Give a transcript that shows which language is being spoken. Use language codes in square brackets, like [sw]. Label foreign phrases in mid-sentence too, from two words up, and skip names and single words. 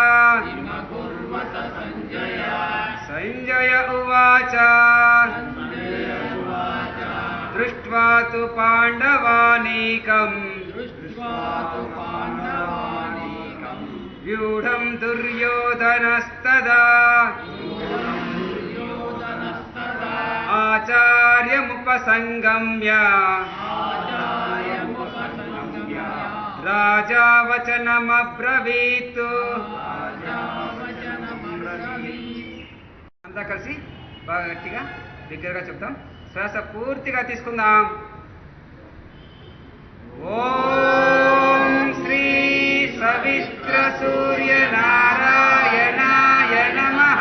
[sa] सञ्जय उवाच दृष्ट्वा तु पाण्डवानीकम् व्यूढं दुर्योधनस्तदा आचार्यमुपसंगम्य राजा वचनमब्रवीत् [te] అంతా కలిసి బాగా గట్టిగా దగ్గరగా చెప్తాం. శ్వాస పూర్తిగా తీసుకుందాం. [sa] ఓం శ్రీ సవిత్ర సూర్య నారాయణాయ నమః.